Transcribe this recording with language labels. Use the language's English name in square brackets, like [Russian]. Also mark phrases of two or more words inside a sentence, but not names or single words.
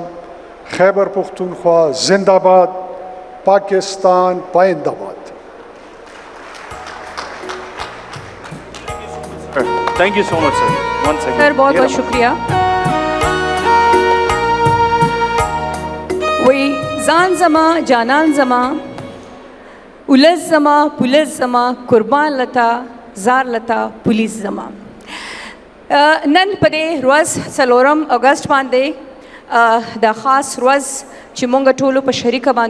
[Urdu] خیبر پختونخوا زندہ باد، پاکستان پائندہ باد۔ [English] Thank you so much sir, once again [Urdu] سر بہت بہت شکریہ۔ [Pashto] وہی زان زما جانان زما اولس زما پولیس زما قربان لتا زار لتا پولیس زما نن پدې ورځ 4 اگست باندې د خاص ورځ چې مونږ ټولو په شریکه باندې